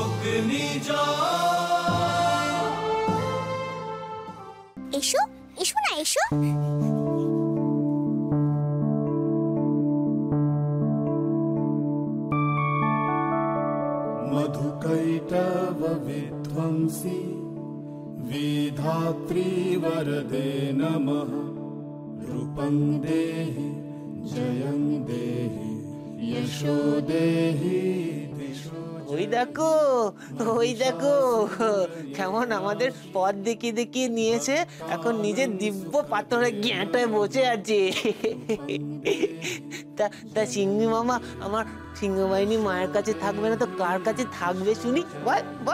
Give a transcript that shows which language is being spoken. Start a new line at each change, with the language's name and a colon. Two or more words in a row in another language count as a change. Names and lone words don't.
Bangla: এসো এসো না এসো।
Sanskrit: मधुकैटव विध्वंसी विधात्री वरदे नमः। रूपं देहि जयं देहि यशो देहि दिशो।
Bangla: ওই দেখো কেমন আমাদের পথ দেখিয়ে দেখিয়ে নিয়েছে, এখন নিজের দিব্য পাথরে জ্ঞাটায় বসে আছে। তা সিংহী মামা আমার সিংহ বাহিনী মায়ের কাছে থাকবে না তো কার কাছে থাকবে শুনি, বল বল।